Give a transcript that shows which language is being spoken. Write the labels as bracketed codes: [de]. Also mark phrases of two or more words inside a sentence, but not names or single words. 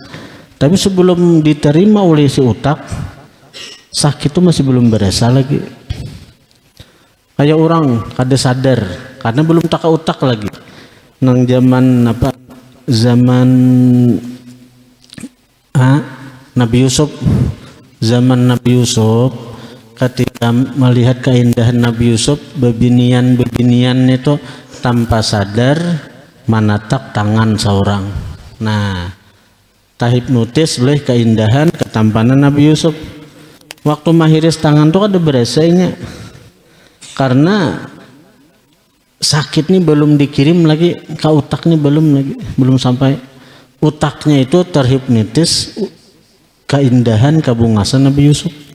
[id] Tapi sebelum diterima oleh si utak, sakit itu masih belum berasa lagi. Kayak orang kada sadar karena belum tak ke utak lagi. Nang zaman apa? Zaman Nabi Yusuf. Zaman Nabi Yusuf, ketika melihat keindahan Nabi Yusuf, bebinian itu tanpa sadar menatap tangan seorang. Nah, tahipnotis oleh keindahan ketampanan Nabi Yusuf. Waktu mahiris tangan tuh ada berasanya, karena sakit nih belum dikirim lagi ke utaknya, belum sampai. Utaknya itu terhipnotis keindahan kabungasan Nabi Yusuf.